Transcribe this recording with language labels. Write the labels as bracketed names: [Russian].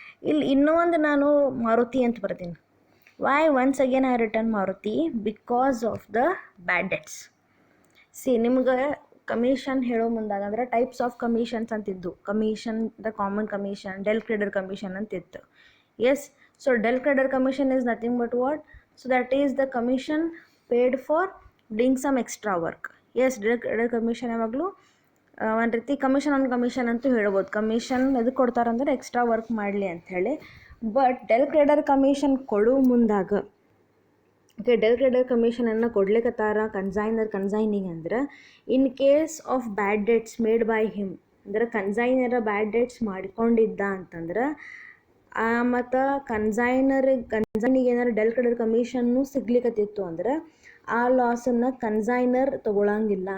[Kannada] ಇಲ್ಲಿ ಇನ್ನೂ ಒಂದು ನಾನು ಮಾರುತಿ ಅಂತ ಬರ್ತೀನಿ. [English] Why once again I return Maruti? Because of the bad debts. [Kannada] C ನಿಮ್ಗೆ ಕಮಿಷನ್ ಹೇಳೋ ಮುಂದಾಗ ಅಂದ್ರೆ types of commissions ಅಂತಿದ್ದು. Commission, the common commission, del credit commission ಅಂತಿತ್ತು. [English] Yes, so del credit commission is nothing but what? So that is the commission paid for doing some extra work. [Kannada] Yes, del credit commission ಯಾವಾಗಲೂ ಒಂದು ರೀತಿ commission on commission ಅಂತೂ ಹೇಳ್ಬೋದು. Commission ಎದಕ್ಕೆ ಕೊಡ್ತಾರಂದ್ರೆ extra work ಮಾಡಲಿ ಅಂಥೇಳಿ. But del credit commission ಕೊಡೋ ಮುಂದಾಗ, ಓಕೆ, ಡೆಲ್ ಕ್ರೆಡಿಟ್ ಕಮಿಷನನ್ನು ಕೊಡ್ಲಿಕ್ಕತ್ತಾರ ಕನ್ಸೈನಿಗೆ ಅಂದ್ರೆ [English] in case of bad debts made by him, [Kannada] ಅಂದ್ರೆ ಕನ್ಸೈನರ ಬ್ಯಾಡ್ ಡೇಟ್ಸ್ ಮಾಡಿಕೊಂಡಿದ್ದ ಅಂತಂದ್ರೆ ಮತ್ತು ಕನ್ಸೈನಿಗೆ ಏನಾರು ಡೆಲ್ ಕ್ರೆಡಿಟ್ ಕಮಿಷನ್ನು ಸಿಗ್ಲಿಕ್ಕತ್ತಿತ್ತು ಅಂದ್ರೆ ಆ ಲಾಸನ್ನು ಕನ್ಸೈನರ್ ತೊಗೊಳಂಗಿಲ್ಲ.